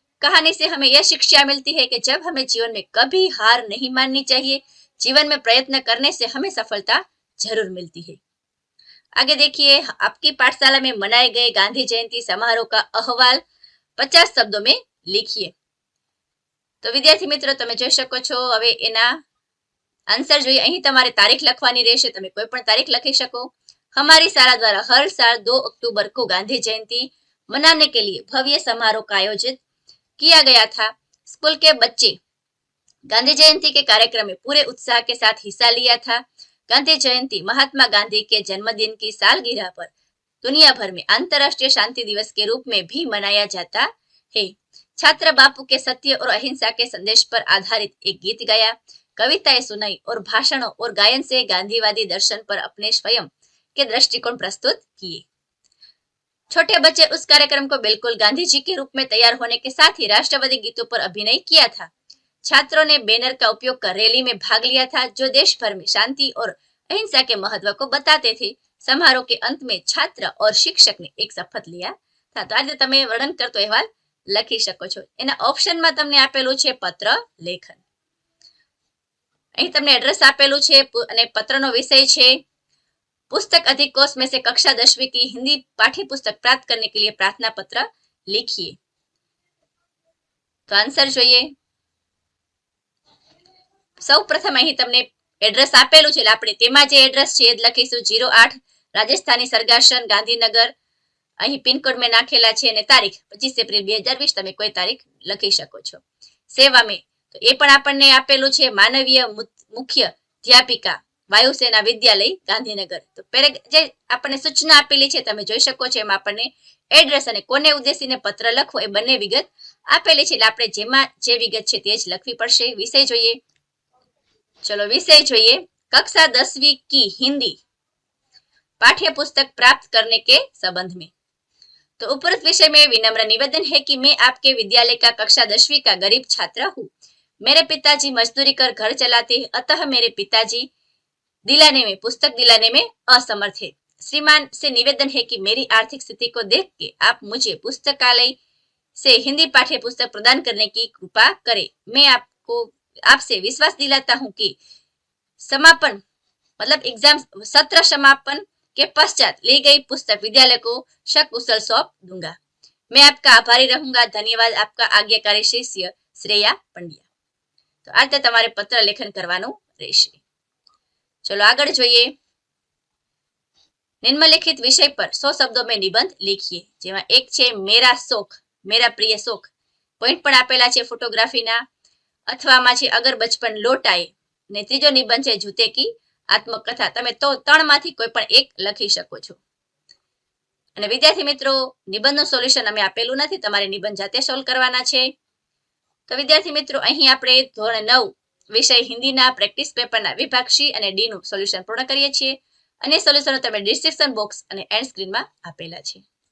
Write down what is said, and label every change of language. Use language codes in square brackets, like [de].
[hi] कहानी से हमें यह शिक्षा मिलती है कि जब हमें जीवन में कभी हार नहीं माननी चाहिए। जीवन में प्रयत्न करने से हमें सफलता जरूर मिलती है। आगे देखिए, आपकी पाठशाला में मनाए गए गांधी जयंती समारोह का अहवाल 50 शब्दों में लिखिए। तो विद्यार्थी मित्रों, [gu] તમે જોઈ શકો છો। હવે એના આન્સર જોઈએ। અહીં તમારે તારીખ લખવાની રહેશે, તમે કોઈ પણ તારીખ લખી શકો। [hi] हमारी शाला द्वारा हर साल 2 अक्टूबर को गांधी जयंती मनाने के लिए भव्य समारोह का आयोजित किया गया था। स्कूल के बच्चे गांधी जयंती के कार्यक्रम में पूरे उत्साह के साथ हिस्सा लिया था। गांधी जयंती महात्मा गांधी के जन्मदिन की सालगिरह पर दुनिया भर में अंतर्राष्ट्रीय शांति दिवस के रूप में भी मनाया जाता है। छात्र बापू के सत्य और अहिंसा के संदेश पर आधारित एक गीत गाया, कविताएं सुनाई और भाषणों और गायन से गांधीवादी दर्शन पर अपने स्वयं के दृष्टिकोण प्रस्तुत किए। छोटे बच्चे उस कार्यक्रम को बिल्कुल गांधी जी के रूप में तैयार होने के साथ ही राष्ट्रवादी गीतों पर अभिनय किया था। छात्रों ने बैनर का उपयोग कर रैली में भाग लिया था जो देश भर में शांति और अहिंसा के महत्व को बताते थे। समारोह के अंत में छात्र और शिक्षक ने एक शपथ लिया था। तो आज [gu] તમે વર્ણન કરતો અહેવાલ લખી શકો છો। એના ઓપ્શનમાં તમને આપેલું છે પત્ર લેખન। અહીં તમને એડ્રેસ આપેલું છે અને પત્રનો વિષય છે [hi] पुस्तक अधिकोष में से कक्षा 10वीं की हिंदी पाठ्य पुस्तक प्राप्त करने के लिए प्रार्थना पत्र लिखिए। [gu] तो आंसर જોઈએ। સૌ પ્રથમ અહીં તમને એડ્રેસ આપેલું છે, આપણે તેમાં જે એડ્રેસ છે એ જ લખીશું। 08 રાજસ્થાની સરગાસન ગાંધીનગર, અહીં પિનકોડ में નાખેલા છે અને તારીખ 25 એપ્રિલ 2020, તમે કોઈ તારીખ લખી શકો છો। સેવા में તો એ પણ આપણને આપેલું છે, માનવીય મુખ્ય અધ્યાપિકા વાયુસેના વિદ્યાલય ગાંધીનગર। તો જે આપણને સૂચના આપેલી છે તમે જોઈ શકો છો, એમાં આપણને એડ્રેસ અને કોને ઉદ્દેશીને પત્ર લખવો એ બંને વિગત આપેલી છે, એટલે આપણે જેમાં જે વિગત છે તે જ લખવી પડશે। વિષય જોઈએ। [hi] चलो विषय [gu] જોઈએ, [hi] कक्षा 10वीं की हिंदी पाठ्य पुस्तक प्राप्त करने के संबंध में। तो उपरोक्त विषय में विनम्र निवेदन है कि मैं आपके विद्यालय का कक्षा 10वीं का गरीब छात्र हूँ। मेरे पिताजी मजदूरी कर घर चलाते हैं, अतः मेरे पिताजी पुस्तक दिलाने में असमर्थ है। श्रीमान से निवेदन है कि मेरी आर्थिक स्थिति को देख के आप मुझे पुस्तकालय से हिंदी पाठ्य पुस्तक प्रदान करने की कृपा करें। मैं आपसे विश्वास दिलाता हूं कि समापन मतलब एग्जाम सत्र समापन के पश्चात ली गई पुस्तक विद्यालय को सकुशल सौंप दूंगा। मैं आपका आभारी रहूंगा। धन्यवाद। आपका आज्ञाकारी शिष्य श्रेया पंड्या। [gu] तो આ રીતે તમારે પત્ર લેખન કરવાનું રહેશે। चलो આગળ જોઈએ। [hi] निम्नलिखित विषय पर 100 शब्दों में निबंध लिखिए। [gu] જેમાં એક છે [hi] मेरा शौक, मेरा प्रिय शौक। [gu] પોઈન્ટ પણ આપેલા છે ફોટોગ્રાફીના। અથવામાં છે [hi] अगर बचपन लौट आए [gu] ને ત્રીજો નિબંધ છે જૂતે की આત્મકથા। તમે તો ત્રણમાંથી કોઈ પણ એક લખી શકો છો। અને વિદ્યાર્થી મિત્રો નિબંધનું સોલ્યુશન અમે આપેલું નથી, તમારે નિબંધ જાતે સોલ્વ કરવાના છે। તો વિદ્યાર્થી મિત્રો અહીં આપણે ધોરણ 9 વિષય હિન્દીના પ્રેક્ટિસ પેપરના વિભાગ C અને D નું સોલ્યુશન પૂર્ણ કરીએ છીએ। અને સોલ્યુશનો તમે ડિસ્ક્રિપ્શન બોક્સ અને એન્ડ સ્ક્રીનમાં આપેલા છે।